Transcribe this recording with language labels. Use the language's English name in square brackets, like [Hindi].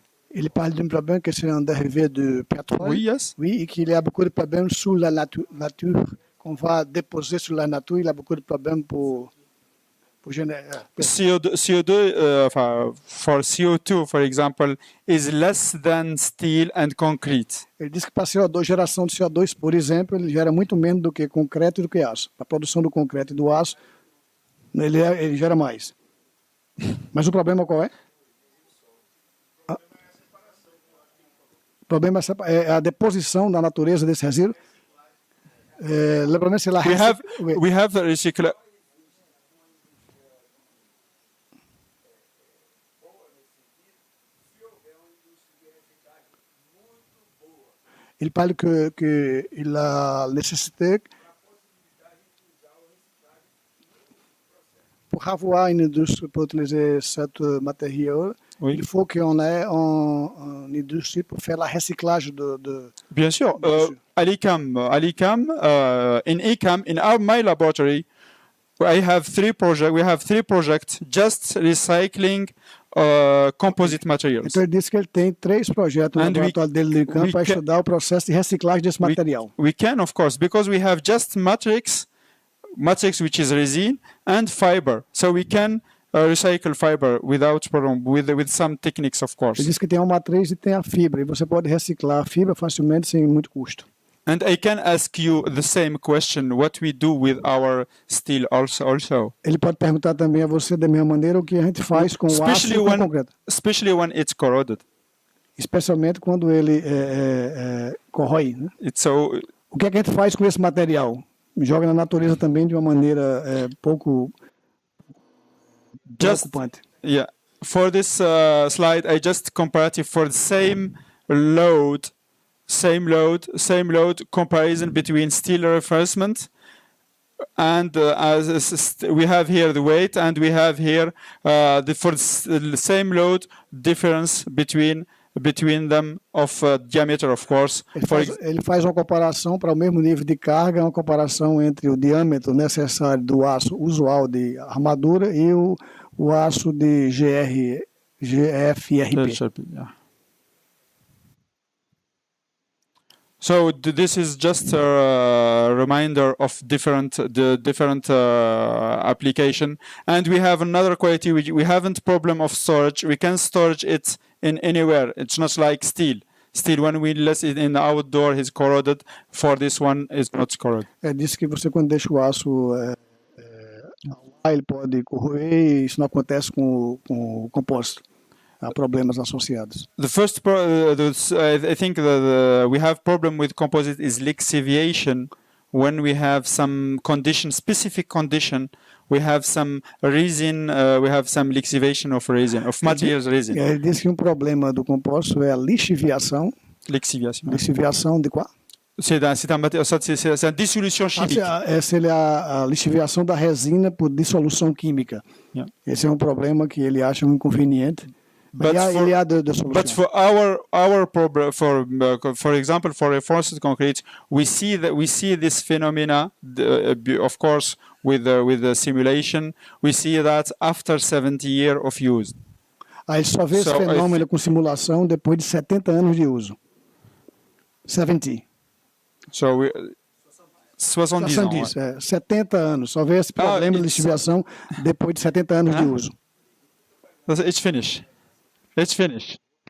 [French] Il parle d'un problème que c'est un dérivé de pétrole. Oui, yes. Oui, et qu'il y a beaucoup de problèmes sur la nature, qu'on va déposer sur la nature. Il y a beaucoup de problèmes pour générer. [English] CO2 for CO2, for example, is less than steel and concrete. [Portuguese] Ele diz que para CO2, geração de CO2, por exemplo, ele gera muito menos do que concreto e do que aço. A produção do concreto e do aço, ele gera mais. Mas o problema qual é? O problema é a deposição da natureza desse resíduo. [English] We have the recycler. [French] Il parle que il a nécessité pour avoir une industrie pour utiliser ce matériau. Oui. Il faut qu'on ait une industrie pour faire la recyclage de Bien sûr. À l'ICAM, [English] in my laboratory, I have three projects. We have three projects just recycling composite materials. [Portuguese] Então ele disse que ele tem 3 projetos no laboratório dele no ICAM para estudar o processo de reciclagem desse material. [English] We can, of course, because we have just matrix which is resin and fiber, so we can recycle fiber without problem, with some techniques, of course. [Portuguese] Ele diz que tem uma matriz e tem a fibra, e você pode reciclar a fibra facilmente sem muito custo. [English] And I can ask you the same question: what we do with our steel also? [Portuguese] Ele pode perguntar também a você da mesma maneira o que a gente faz com o aço e com o concreto. [English] Especially when it's corroded. [Portuguese] Especialmente quando ele corrói, né? O que é que a gente faz com esse material? Joga na natureza também de uma maneira pouco preocupante. [English] Yeah. For this slide, I just compared it for the same load comparison between steel reinforcement and we have here the weight, and we have here for the same load difference between between them of diameter, of course. [Portuguese] Ele faz uma comparação para o mesmo nível de carga, uma comparação entre o diâmetro necessário do aço usual de armadura e o aço de GFRP. [English] Yeah. So this is just a reminder of different application, and we have another quality. We haven't problem of storage. We can storage it in anywhere. It's not like steel. Steel, when we let it in the outdoor, is corroded. For this one, is not corroded. [Portuguese] Diz que você quando deixa o aço lá, ele pode corroer e isso não acontece com o compósito. Há problemas associados. [English] The first, I think that we have problem with composite is lixiviation. When we have some condition, specific condition, we have some resin, we have some lixiviation of resin, of materials resin. [Portuguese] Ele diz que problema do compósito é a lixiviação. [English] Lixiviation. [Portuguese] Lixiviação de qual? [French] C'est une dissolution chimique. [Portuguese] Essa é a lixiviação da resina por dissolução química. [English] Yeah. [Portuguese] Esse é um problema que ele acha inconveniente. [English] But for our problem, for example, for reinforced concrete, we see this phenomena, of course, with the simulation. We see that after 70 years of use. [Portuguese] Ele só vê esse fenômeno com simulação depois de 70 anos de uso. 70. [English] So [French] 70 ans. [Portuguese] 70 anos. Só vê esse problema de lixiviação depois de 70 anos de uso. [English] It's finished. Let's finish.